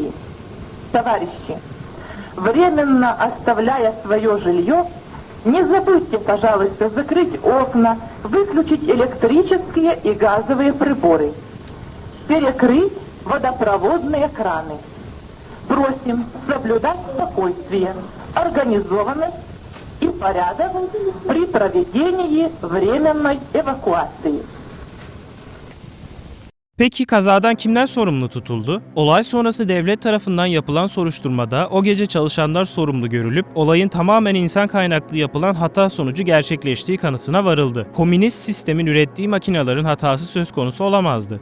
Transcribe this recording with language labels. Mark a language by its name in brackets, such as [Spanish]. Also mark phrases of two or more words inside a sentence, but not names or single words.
[Russian] Товарищи, временно оставляя свое жилье, не забудьте, пожалуйста, закрыть окна, выключить электрические и газовые приборы, перекрыть водопроводные краны. Просим соблюдать спокойствие, организованность и порядок при проведении временной эвакуации. [Turkish] Peki kazadan kimler sorumlu tutuldu? Olay sonrası devlet tarafından yapılan soruşturmada o gece çalışanlar sorumlu görülüp olayın tamamen insan kaynaklı yapılan hata sonucu gerçekleştiği kanısına varıldı. Komünist sistemin ürettiği makinelerin hatası söz konusu olamazdı.